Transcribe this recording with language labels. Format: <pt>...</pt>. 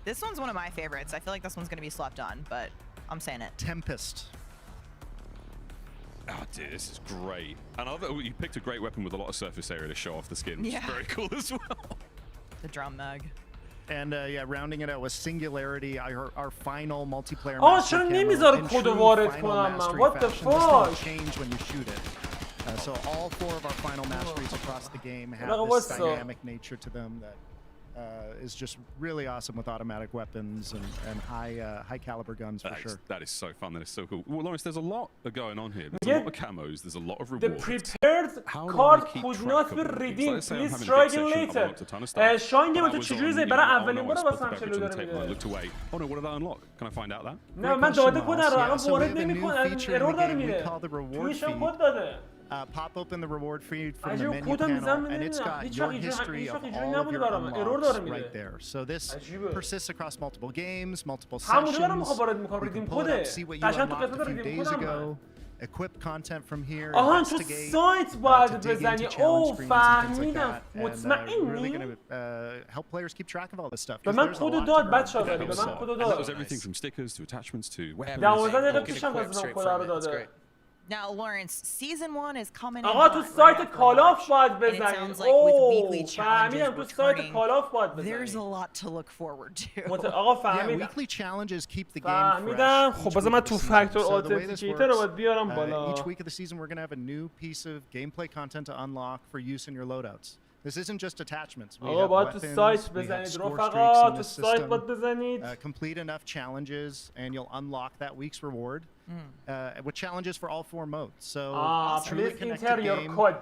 <en>This one's one of my favorites. I feel like this one's going to be slept on, but I'm saying it. Tempest. Oh dear, this is great. And I love that you picked a great weapon with a lot of surface area to show off the skin. Yeah. It's very cool as well. The drum mug. And yeah, rounding it out with Singularity, our final multiplayer.</en> <fa>چرا نمیذاره کد وارد کنم من؟</fa> <en>What the fuck? Change when you shoot it. So all 4 of our final masteries across the game have this dynamic nature to them that is just really awesome with automatic weapons and high caliber guns for sure. That is so fun. That is so cool. Well, Lawrence, there's a lot going on here. There's a lot of camos. There's a lot of rewards. The prepared card could not be redeemed. Please try again later.</en> <fa>شاین گیم تو چجوری زدی؟ برای اولین بار واسه هم چلو داره میده.</fa> <en>Oh no, what did I unlock? Can I find out that?</en> <fa>نه من داده کد رو الان وارد نمی‌کنم. ارور داره میده. تویش هم کد داده.</fa> <en>Pop open the reward feed from the menu panel, and it's got your history of all of your unlocks right there. So this persists across multiple games, multiple sessions. You can pull it up, see what you unlocked a few days ago. Equip content from here.</en> <fa>آها تو سایت باید بزنی. اوه فهمیدم.</fa> <en>Really going to help players keep track of all this stuff.</en> <fa>به من کدو داد بچه‌ها ولی به من کدو داد.</fa> <en>That was everything from stickers to attachments to weapons.</en> <fa>12 دقیقه پیشم گفتم کد رو داده.</fa> <en>Now, Lawrence, season 1 is coming in.</en> <fa>آقا تو سایت کالاف باید بزنید. اوه فهمیدم تو سایت کالاف باید بزنید.</fa> <en>There's a lot to look forward to.</en> <fa>آقا فهمیدم.</fa> <en>Weekly challenges keep the game</en> <fa>فهمیدم. خب بذار من تو فاکتور اوتنتیکیتر رو باید بیارم بالا.</fa> <en>Each week of the season we're going to have a new piece of gameplay content to unlock for use in your loadouts. This isn't just attachments. We have weapons, we have score streaks in this system. Complete enough challenges and you'll unlock that week's reward. With challenges for all 4 modes. So truly connected game.</en>